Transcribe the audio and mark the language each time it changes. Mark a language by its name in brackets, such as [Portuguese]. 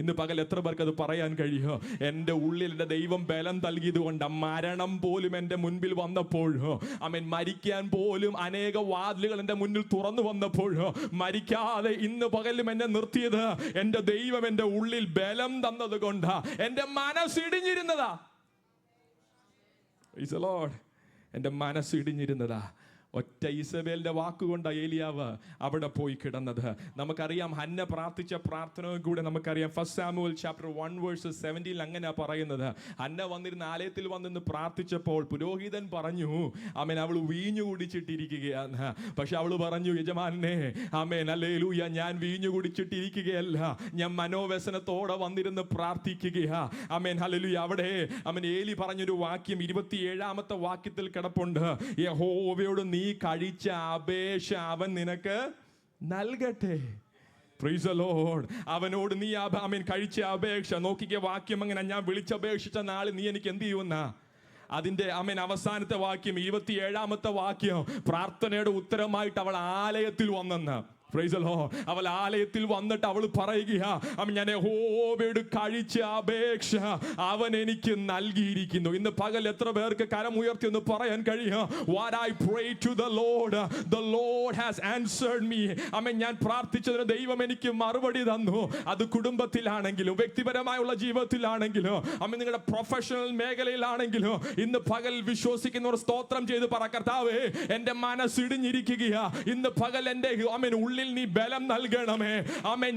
[Malayalam] ഇന്ന് പകൽ എത്ര പേർക്ക് അത് പറയാൻ കഴിയുമോ? എൻ്റെ ഉള്ളിൽ എൻ്റെ ദൈവം ബലം നൽകിയത് കൊണ്ട് മരണം പോലും എൻ്റെ മുൻപിൽ വന്നപ്പോഴോ, മരിക്കാൻ പോലും അനേക വാതിലുകൾ എൻ്റെ മുന്നിൽ തുറന്നു വന്നപ്പോഴോ, മരിക്കാതെ ഇന്ന് പകലും എന്നെ നിർത്തിയത് എൻ്റെ ദൈവം എൻ്റെ ഉള്ളിൽ ബലം തന്നത് കൊണ്ടാ. എൻ്റെ മനസ്സിടിഞ്ഞിരുന്നതാ. [English] Praise the Lord. [Malayalam] എൻ്റെ മനസ്സ് ഇടിഞ്ഞിരുന്നതാ. ഒറ്റ ഇസബേലിന്റെ വാക്കുകൊണ്ടാ ഏലിയാവ് അവിടെ പോയി കിടന്നത്. നമുക്കറിയാം ഹന്ന പ്രാർത്ഥിച്ച പ്രാർത്ഥനയും കൂടെ നമുക്കറിയാം. 1 Samuel chapter 1 verse 17 അങ്ങനെയാ പറയുന്നത്. ഹന്ന വന്നിരുന്ന ആലയത്തിൽ വന്നിരുന്ന് പ്രാർത്ഥിച്ചപ്പോൾ പുരോഹിതൻ പറഞ്ഞു, ആമേൻ, അവൾ വീഞ്ഞു കുടിച്ചിട്ടിരിക്കുകയാണ്. പക്ഷെ അവൾ പറഞ്ഞു, യജമാനെ, ആമേൻ, ഹല്ലേലൂയ, ഞാൻ വീഞ്ഞു കുടിച്ചിട്ടിരിക്കുകയല്ല, ഞാൻ മനോവ്യസനത്തോടെ വന്നിരുന്ന് പ്രാർത്ഥിക്കുകയാ. ആമേൻ, ഹല്ലേലൂയ. അവിടെ ഏലി പറഞ്ഞൊരു വാക്യം 27ാമത്തെ വാക്യത്തിൽ കിടപ്പുണ്ട്. യഹോവയോട് നീ കഴിച്ച അപേക്ഷ അവൻ നിനക്ക് നൽകട്ടെ. [English] Praise the Lord. [Malayalam] അവനോട് നീ കഴിച്ച അപേക്ഷ നോക്കിയ വാക്യം അങ്ങനെ, ഞാൻ വിളിച്ചപേക്ഷിച്ച നാളിൽ നീ എനിക്ക് എന്ത് ചെയ്യുന്ന. അതിന്റെ അവസാനത്തെ വാക്യം 27ാമത്തെ വാക്യം, പ്രാർത്ഥനയുടെ ഉത്തരമായിട്ട് അവൾ ആലയത്തിൽ വന്നെന്ന്. [English] Praise the Lord. [Malayalam] അവൾ ആലയത്തിൽ വന്നിട്ട് അവൾ പറയുക, ഞാൻ യഹോവയോട് കഴിച്ച അപേക്ഷ അവൻ എനിക്ക് നൽകിയിരിക്കുന്നു. ഇന്ന് പകൽ എത്ര പേർക്ക് കരമുയർത്തി ഒന്ന് പറയാൻ കഴിയും? [English] What I prayed to the Lord has answered me. [Malayalam] ഞാൻ പ്രാർത്ഥിച്ചതിന് ദൈവം എനിക്ക് മറുപടി തന്നു. അത് കുടുംബത്തിലാണെങ്കിലും വ്യക്തിപരമായുള്ള ജീവിതത്തിലാണെങ്കിലും നിങ്ങളുടെ പ്രൊഫഷണൽ മേഖലയിലാണെങ്കിലും ഇന്ന് പകൽ വിശ്വസിക്കുന്നവർ സ്തോത്രം ചെയ്ത് പറ, കർത്താവേ, എൻ്റെ മനസ്സിടിഞ്ഞിരിക്കുകയാ. ഇന്ന് പകൽ എൻ്റെ ഉള്ളിൽ നീ ബലം നൽകണമേ. ആമേൻ.